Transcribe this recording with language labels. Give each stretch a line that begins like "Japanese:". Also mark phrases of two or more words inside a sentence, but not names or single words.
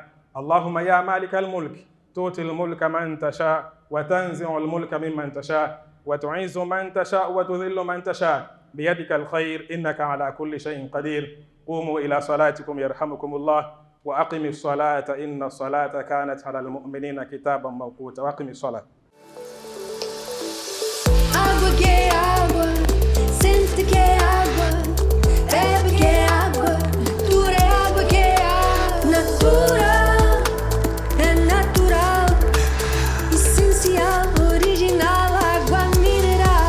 Arabic: اللهم يا مالك الملك تؤتي الملك من تشاء وتنزع الملك ممن تشاء وتعز من تشاء وتذل من تشاء، بيدك الخير إنك على كل شيء قدير. قوموا إلى صلاتكم يرحمكم الله، وأقم الصلاة إن الصلاة كانت على المؤمنين كتابا موقوتا. وأقم الصلاة.
Portuguese: Água que é água, sente que é água, bebe que é água, natura é água que é água, natural, é natural, essencial, original, água mineral.